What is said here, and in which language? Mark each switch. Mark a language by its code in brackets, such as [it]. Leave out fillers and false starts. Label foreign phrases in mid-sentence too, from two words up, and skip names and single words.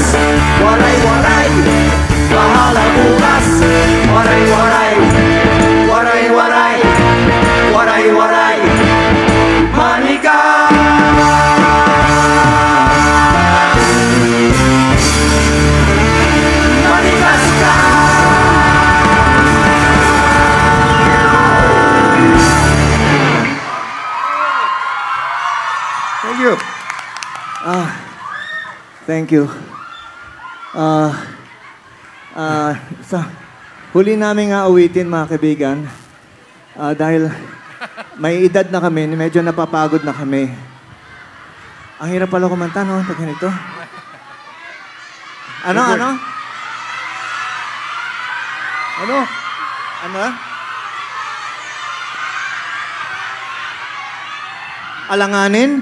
[tl] Waray-waray, bahala bukas. Waray-waray, waray-waray, waray-waray, manigas. Manigas ka. [en] Thank you. Thank you. [tl] Sa huli namin nga awitin, mga kaibigan, dahil may edad na kami, medyo napapagod na kami. Ang hirap pala kumanta, no? Pag ganito. Ano? Alanganin?